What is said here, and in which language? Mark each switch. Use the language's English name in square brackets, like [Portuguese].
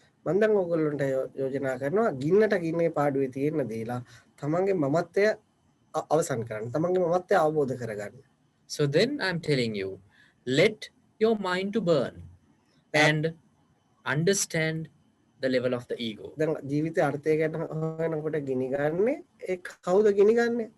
[Sinhala] මම දැන් ඔයගොල්ලන්ට යෝජනා කරනවා ගින්නට ගින්නේ පාඩුවේ තියෙන දේලා තමන්ගේ මමත්වය අවසන් කරන්න. තමන්ගේ මමත්වය අවබෝධ කරගන්න. [English] So then I'm telling you, let your mind to burn and understand the level of the ego. [Sinhala] දැන් ජීවිතයේ අර්ථය ගැන හොයනකොට ගිනි ගන්නේ ඒ කවුද ගිනි ගන්නේ?